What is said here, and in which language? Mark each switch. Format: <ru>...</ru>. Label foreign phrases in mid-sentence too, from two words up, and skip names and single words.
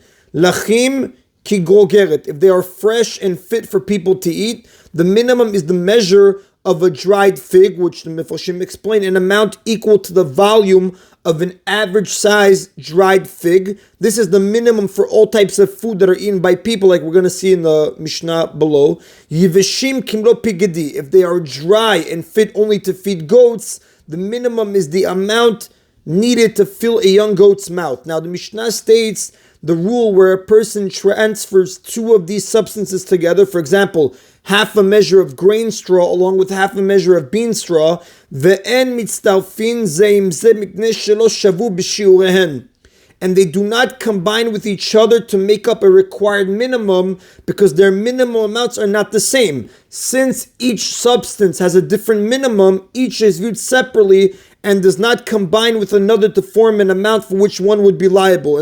<he>Lachim ki grogeret,</he> <en>if they are fresh and fit for people to eat, the minimum is the measure of a dried fig, which the Mefarshim explain, an amount equal to the volume of an average size dried fig. This is the minimum for all types of food that are eaten by people, like we're going to see in the Mishnah below.</en> <he>Yivishim kimlo pigedi,</he> <en>if they are dry and fit only to feed goats, the minimum is the amount needed to fill a young goat's mouth. Now the Mishnah states the rule where a person transfers 2 of these substances together, for example, half a measure of grain straw along with half a measure of bean straw,</en> <he>ve'en mitztarfin zeim ze mipnei shelo shavu b'shiurehen,</he> <en>and they do not combine with each other to make up a required minimum, because their minimum amounts are not the same. Since each substance has a different minimum, each is viewed separately and does not combine with another to form an amount for which one would be liable.</en>